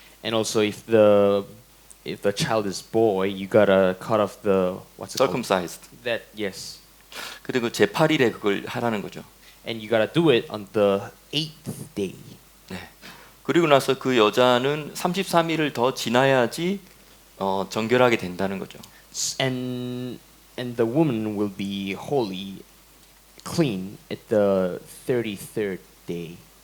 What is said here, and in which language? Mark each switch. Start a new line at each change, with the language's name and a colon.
English: And also if the child is boy, you gotta cut off the what's it called? circumcised. That yes.
Korean: 그리고 제8일에 그걸 하라는 거죠.
English: And you gotta do it on the 8th day. 네.
Korean: 그리고 나서 그 여자는 33일을 더 지나야지 정결하게 된다는 거죠.
English: And the woman will be holy, clean at the 33rd day.